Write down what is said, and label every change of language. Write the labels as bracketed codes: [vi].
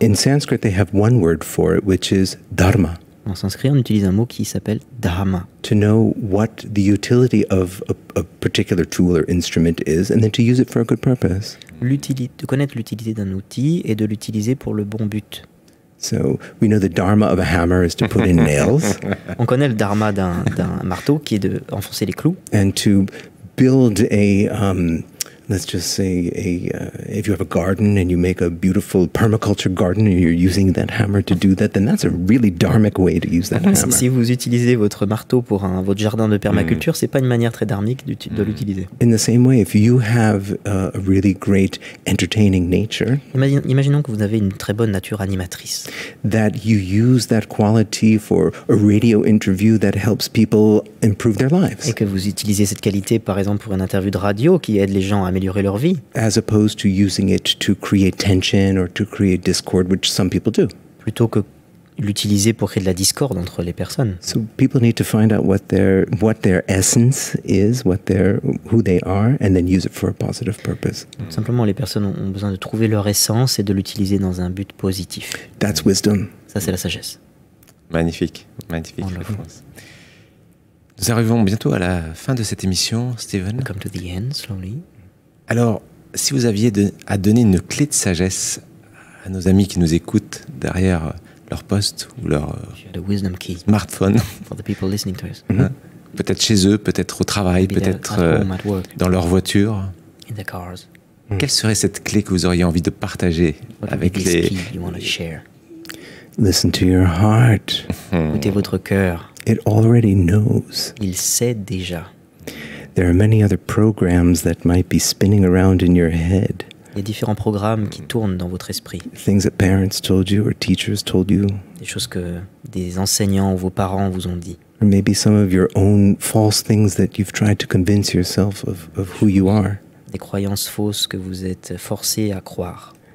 [en] In Sanskrit, they have one word for it, which is dharma. [fr] En sanskrit, on utilise un mot qui s'appelle dharma. [en] To know what the utility of a particular tool or instrument is, and then to use it for a good purpose. [fr] De connaître l'utilité d'un outil et de l'utiliser pour le bon but. [en] So we know the dharma of a hammer is to put in nails. [fr] On connaît le dharma d'un marteau qui est de enfoncer les clous. [en] And to build a, let's just say, if you have a garden and you make a beautiful permaculture garden and you're using that hammer to do that, then that's a really dharmic way to use that hammer. [fr] Si vous utilisez votre marteau pour votre jardin de permaculture, c'est pas une manière très dharmique de l'utiliser. [en] In the same way, if you have a really great entertaining nature, [fr] imaginons que vous avez une très bonne nature animatrice. [en] That you use that quality for a radio interview that helps people improve their lives. [fr] Et que vous utilisez cette qualité, par exemple, pour une interview de radio qui aide les gens à améliorer leur vie. [en] As opposed to using it to create tension or to create discord, which some people do. [fr] Plutôt que l'utiliser pour créer de la discorde entre les personnes. [en] So people need to find out what their essence is, who they are, and then use it for a positive purpose. [fr] Donc, simplement, les personnes ont besoin de trouver leur essence et de l'utiliser dans un but positif. [en] That's wisdom. [fr] Ça, c'est la sagesse. Magnifique, magnifique. [en] Wonderful. [fr] Nous arrivons bientôt à la fin de cette émission, Steven. [en] Come to the end, slowly. [fr] Alors, si vous aviez à donner une clé de sagesse à nos amis qui nous écoutent derrière leur poste ou leur [en] The wisdom key [fr] smartphone, [en] for the people listening to us. [fr] hein, peut-être chez eux, peut-être au travail, [en] Maybe they're [fr] peut-être [en] at home, at work, [fr] dans leur voiture, [en] in the cars. [fr] quelle serait cette clé que vous auriez envie de partager [en] What would [fr] avec [en] be this [fr] les... [en] key you want to share? Listen to your heart. [fr] Écoutez votre cœur. [en] It already knows. [fr] Il sait déjà. [en] There are many other programs that might be spinning around in your head. [fr] Il y a différents programmes qui tournent dans votre esprit. [en] Things that parents told you or teachers told you. [fr] Des choses que des enseignants ou vos parents vous ont dit. [en] Or maybe some of your own false things that you've tried to convince yourself of who you are. [fr] Des croyances fausses que vous êtes forcés à croire.